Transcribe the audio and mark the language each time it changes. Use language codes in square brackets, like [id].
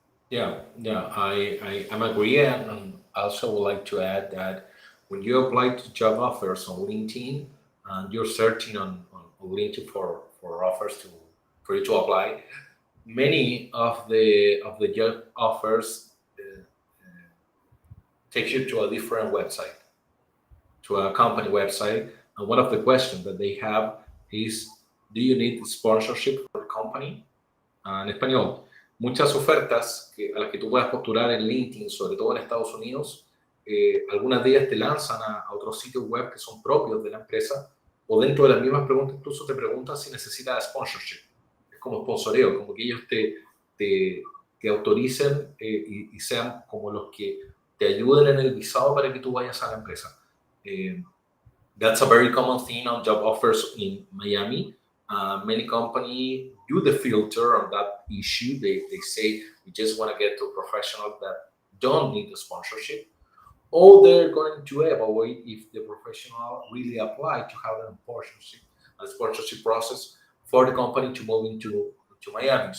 [en] Yeah, I'm agree, and also would like to add that when you apply to job offers on LinkedIn and you're searching on LinkedIn for offers for you to apply, many of the job offers take you to a different website, to a company website, and one of the questions that they have is, do you need sponsorship for the company? [es] En español, muchas ofertas a las que tú puedas postular en LinkedIn, sobre todo en Estados Unidos, algunas de ellas te lanzan a otros sitios web que son propios de la empresa, o dentro de las mismas preguntas incluso te preguntan si necesitas sponsorship. Es como sponsoreo, como que ellos te autoricen y sean como los que te ayuden en el visado para que tú vayas a la empresa. [en] That's a very common thing on job offers in Miami. Many companies do the filter on that issue. They say we just want to get to professionals that don't need the sponsorship, or they're going to evaluate if the professional really applied to have a sponsorship process for the company to move into Miami.